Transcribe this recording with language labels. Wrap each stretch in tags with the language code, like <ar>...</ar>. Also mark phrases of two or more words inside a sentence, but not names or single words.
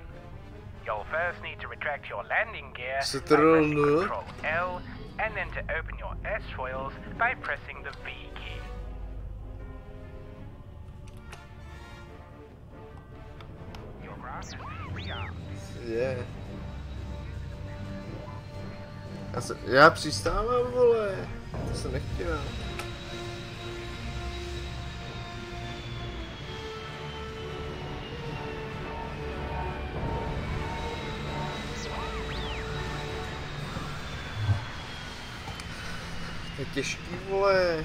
<en>You'll first need to retract your landing gear by pressing Control L, and then to open your S foils by pressing the V key. Your craft has been rearmed. Yeah.</en> <cs>Já přistávám, vole. To jsem nechtěl. Je těžký, vole.</cs>